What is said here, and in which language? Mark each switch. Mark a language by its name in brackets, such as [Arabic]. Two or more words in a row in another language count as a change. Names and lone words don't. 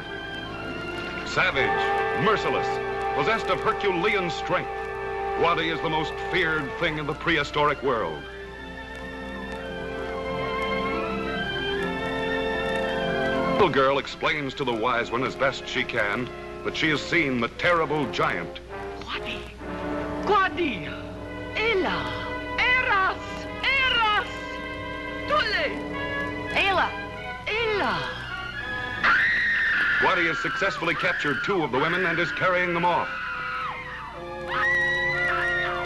[English] Savage, merciless, possessed of Herculean strength, Gwadi is the most feared thing in the prehistoric world. The little girl explains to the wise one as best she can that she has seen the terrible giant. Gwadi! Gwadi! Ela! Eras! Eras! Tule! Ela! Ela! Gwadi has successfully captured 2 of the women and is carrying them off.